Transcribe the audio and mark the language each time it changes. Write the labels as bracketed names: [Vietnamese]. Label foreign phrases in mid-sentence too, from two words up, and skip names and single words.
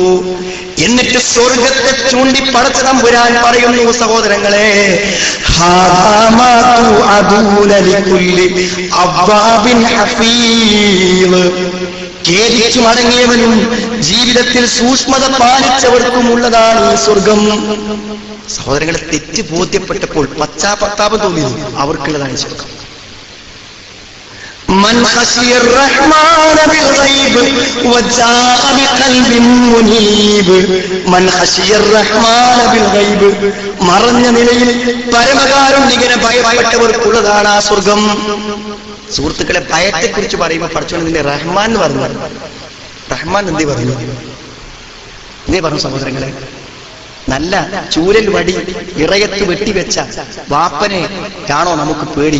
[Malayalam] എന്നിട്ട് സ്വർഗത്തെ ചൂണ്ടി പടച്ച തമ്പുരാൻ പറയുന്നു, സഹോദരങ്ങളെ, ഖേദിച്ചു മടങ്ങിയവനും ജീവിതത്തിൽ സൂക്ഷ്മത പാലിച്ചവർക്കുമുള്ളതാണ് ഈ സ്വർഗം. സഹോദരങ്ങളെ, തെറ്റ് ബോധ്യപ്പെട്ടപ്പോൾ പശ്ചാത്താപം തോന്നിയത് അവർക്കുള്ളതാണ് സ്വർഗം. [Arabic] من خشي الرحمن بالغيب وجاء بقلب منيب. من خشي الرحمن بالغيب, [Malayalam] മറഞ്ഞ നിലയിൽ പരമകാരുണ്യനെ ഭയപ്പെട്ടവർക്കുള്ളതാണ് ആ സ്വർഗം. സുഹൃത്തുക്കളെ, ഭയത്തെക്കുറിച്ച് പറയുമ്പോൾ പഠിച്ചോണ്ട് നിന്റെ റഹ്മാൻ എന്ന് പറഞ്ഞു. റഹ്മാൻ എന്തേ പറഞ്ഞു സഹോദരങ്ങളെ? നല്ല ചൂരൽ വടി ഇറയത്ത് വെട്ടിവെച്ച വാപ്പനെ കാണോ നമുക്ക് പേടി?